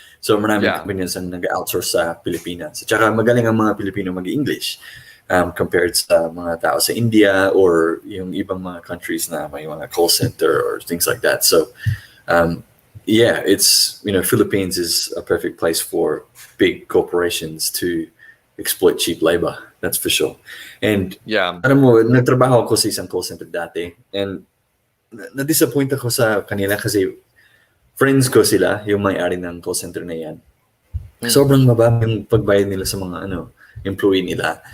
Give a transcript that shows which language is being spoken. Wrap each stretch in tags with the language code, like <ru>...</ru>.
<tl>So maraming companies ang nag-outsource sa Pilipinas. At saka magaling ang mga Pilipino mag-English compared sa mga tao sa India or yung ibang mga countries na may mga call center or things like that.</tl> <en>So it's, you know, Philippines is a perfect place for big corporations to exploit cheap labor. That's for sure.</en> <tl>And alam mo, nagtrabaho ako sa isang call center dati, and na-disappoint ako sa kanila kasi friends ko sila, yung may-ari ng call center na yan. Sobrang mababa yung pagbayad nila sa mga employee nila.</tl>